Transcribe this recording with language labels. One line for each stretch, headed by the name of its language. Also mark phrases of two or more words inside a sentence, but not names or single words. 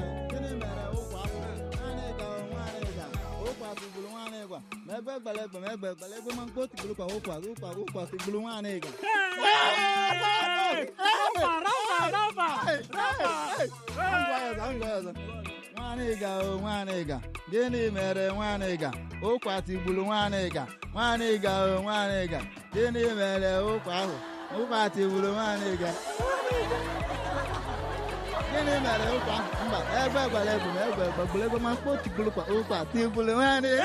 Igbo: Gịnị mere ụkwa afọ? Nwaanyị ga, nwaanyị ga. Ụkwa tụgburu nwaanyị gwa. Ma egbe gbara egbe, ma egbe gbara egbe, ma mkpọ tụgburu kwa ụkwa, ụkwa, ụkwa tụgburu nwaanyị ga. Hey! Rafa, Rafa, Rafa, Hey, hey, Rafa.
English: hey. I'm glad, I'm glad.
Igbo: Nwanịga o, nwanịga, gịnị mere nwanịga? Ụkwa tigburu nwanịga. Nwanịga o, nwanịga, gịnị mere ụkwa ahụ? Ụkwa tigburu nwanịga. Gịnị mere ụkwa ahụ? Mba, egbe gwara egbe ma egbe gbagburu egbe ma mkpụ tigburu kwa ụkwa tigburu nwanịga.